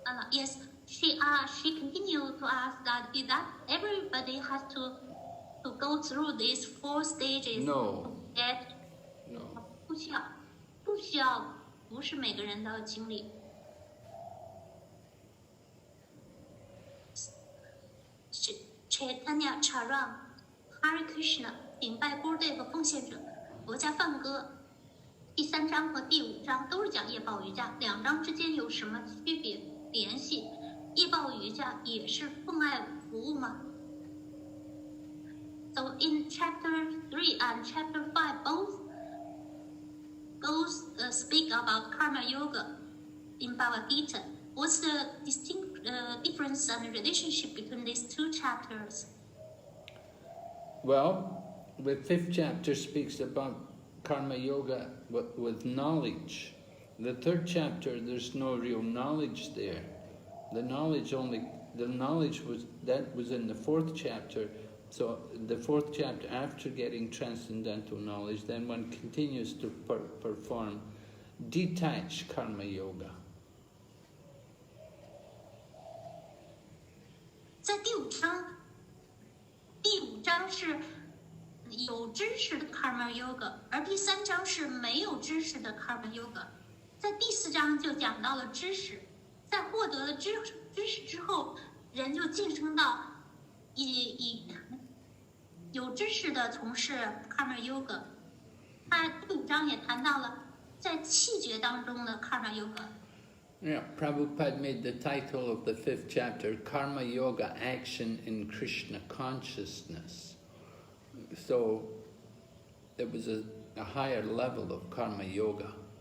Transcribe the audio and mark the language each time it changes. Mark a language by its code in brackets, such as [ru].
[en] Yes, she continued to ask that everybody has to go through these 4 stages. No. No. [zh] 不需要，不是每个人的经历。 Chaitanya Charan Hare Krishna 顶拜 Gurudev 和奉献者，佛家梵歌。第3章和第5章都是讲业报瑜伽，2章之间有什么区别联系？业报瑜伽也是奉爱服务吗？ [en] So in chapter 3 and chapter 5 both speak about karma yoga in Bhagavad Gita. What's the difference and relationship between these 2 chapters? Well, the 5th chapter speaks about karma yoga with knowledge. The 3rd chapter, there's no real knowledge there. The knowledge was in the 4th chapter. So the 4th chapter, after getting transcendental knowledge, then one continues to perform detached karma yoga. [zh] 在第5章是有知识的 karma yoga， 而第3章是没有知识的 karma yoga。在第4章就讲到了知识，在获得了知识之后，人就晋升到以有知识的从事 karma yoga。他第5章也谈到了在气觉当中的 karma yoga。 [en] Yeah, Prabhupada made the title of the 5th chapter Karma Yoga Action in Krishna Consciousness. So there was a higher level of karma yoga.